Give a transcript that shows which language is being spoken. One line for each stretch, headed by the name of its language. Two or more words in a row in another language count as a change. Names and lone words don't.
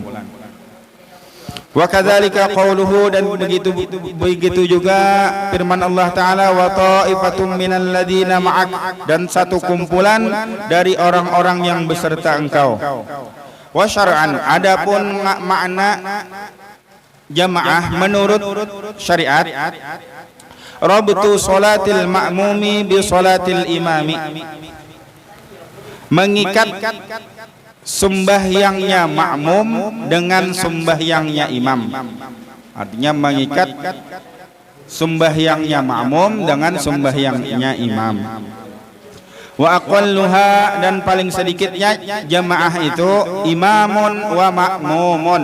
Arabic: وكذلك قوله,
Indonesian: dan begitu juga firman Allah taala,
Arabic: وطائفة من الذين معك,
Indonesian: dan satu kumpulan dari orang-orang yang beserta engkau.
Arabic: وشرعا,
Indonesian: adapun makna jamaah menurut syariat,
Arabic: ربط صلاة المأموم بصلاة الإمام,
Indonesian: mengikat sembahyangnya makmum dengan sembahyangnya imam. Artinya mengikat sembahyangnya makmum dengan sembahyangnya imam.
Arabic: وأقلها,
Indonesian: dan paling sedikitnya jamaah itu
Arabic: إمام ومأموم.